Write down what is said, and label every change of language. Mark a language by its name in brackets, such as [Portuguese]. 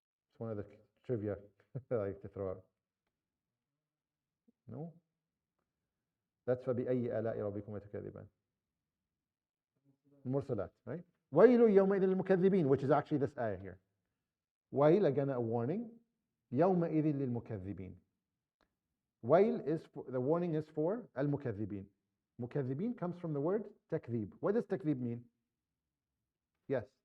[English] It's one of the trivia I like to throw out. No? [Arabic] That's فَبِأَيِّ آلَاءِ رَبِّكُمَا تُكَذِّبَانِ. [English] Mursalat, right? [Arabic] وَيْلُ يَوْمَئِذٍ لِلْمُكَذِّبِينَ, [English] which is actually this ayah here. Wail, again a warning. [Arabic] يَوْمَئِذٍ لِلْمُكَذِّبِينَ. [English] Wail the warning is for al-mukaththibin. Mukaththibin comes from the word takdhib. What does takdhib mean? Yes.